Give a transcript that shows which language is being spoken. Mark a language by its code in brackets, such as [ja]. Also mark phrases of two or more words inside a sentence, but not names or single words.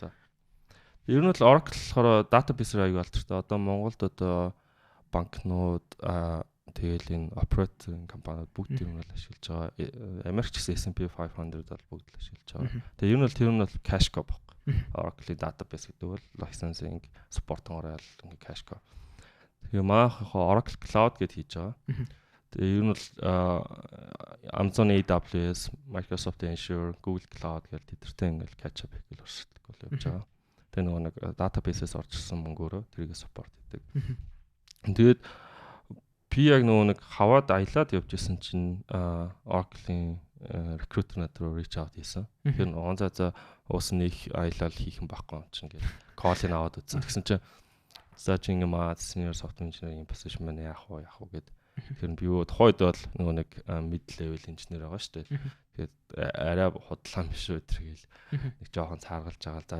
[mn] За. Ер нь бол Oracle болохоор database-ээр аяг алдартай. Одоо Монголд одоо банкнууд тэгэл энэ operating компаниуд бүгд ер нь бол ашиглаж байгаа. Америкч гэсэн S&P 500 бол бүгд л ашиглаж байгаа. Тэгээ ер нь бол тэр нь бол Cashco баг. Oracle-ийн database гэдэг бол [en] licensing support- [mn] оор ингээ Cashco. Тэгээ маахаа Oracle Cloud гэдээ хийж байгаа. Тэгээ ер нь бол Amazon AWS, Microsoft Azure, Google Cloud гэдэг тэдэртэй ингээл [en] catch up [mn] хийх өрсөлдөх бол явж байгаа. Тэгээ нөгөө нэг database-ээс орж ирсэн мөнгөөрөө тэрийг support хийдэг. Тэгээд би яг нөгөө нэг хаваад аялаад явж исэн чинь Oracle-ийн recruiter над руу [en] reach out [mn] хийсэн. Тэр за уус нэг аялал хийх юм байхгүй юм чинь ингээд call-ыг аваад үзсэн. Тэгсэн чинь за чи ингэ маа [en] senior software engineer- [mn] ийн position маань яах вэ гэд. Тэгэхээр би юу тухайд бол нөгөө нэг [en] mid level engineer [mn] байгаа шүү дээ. Тэгээд арай худлаа биш үү тэргээл нэг жоохон цааргалж байгаа.